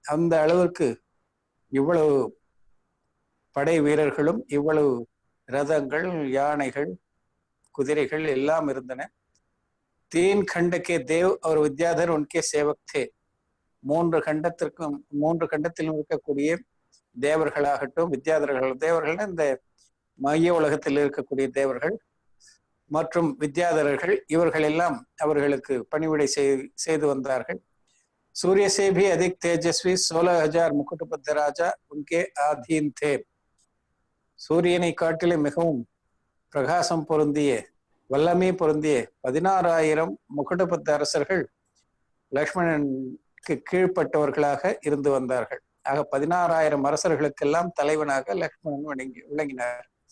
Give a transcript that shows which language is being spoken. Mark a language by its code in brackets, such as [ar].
[ta] அந்த அளவிற்கு இவ்வளவு படை வீரர்களும் இவ்வளவு ரதங்கள், யானைகள், குதிரைகள் எல்லாம் இருந்தன. [hi] तीन खंड के देव और विद्याधर उनके सेवक थे. [ta] மூன்று கண்டத்திலும் இருக்கக்கூடிய தேவர்களாகட்டும், தேவர்கள் இந்த மைய உலகத்தில் இருக்கக்கூடிய தேவர்கள் மற்றும் வித்யாதரர்கள் இவர்கள் எல்லாம் அவர்களுக்கு பணிவிடை செய்து வந்தார்கள். [hi] सूर्य से भी अधिक तेजस्वी 16,000 मुकुटबद्ध राजा उनके अधीन थे. [ta] சூரியனை காட்டிலும் மிகவும் பிரகாசம் பொருந்திய வல்லமை பொருந்திய 16,000 முகுடபத்த அரசர்கள் லக்ஷ்மணனுக்கு கீழ்ப்பட்டவர்களாக இருந்து வந்தார்கள். ஆக 16,000 அரசர்களுக்கெல்லாம் தலைவனாக லக்ஷ்மணன் விளங்கினார்.